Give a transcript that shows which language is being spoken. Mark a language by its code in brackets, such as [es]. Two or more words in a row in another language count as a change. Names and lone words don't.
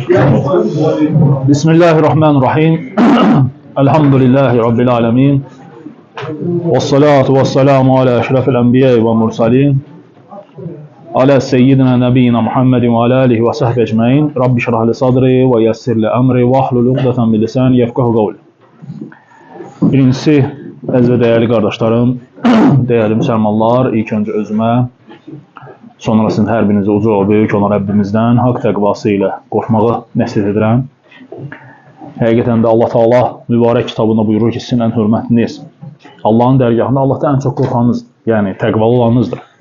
[ar] بسم الله الرحمن الرحيم. الحمد لله رب العالمين. والصلاة والسلام على أشرف الأنبياء والمرسلين. على سيدنا نبينا محمد وعلى آله وصحبه أجمعين. رب اشرح لي صدري ويسر لي أمري واحلل عقدة من لساني يفقهوا قولي. [az] Birincisi, əziz və dəyərli qardaşlarım, dəyərli müsəlmanlar, ilk öncə özümə, sonrasında hər birinizə uca və böyük olan Rəbbimizdən haqq təqvası ilə qorxmağı nəsihət edirəm. Həqiqətən də Allah Taala mübarək kitabında buyurur ki, sizin ən hörmətliniz Allahın dərgahında Allahdan ən çox qorxanınızdır, yəni təqvalı olanınızdır.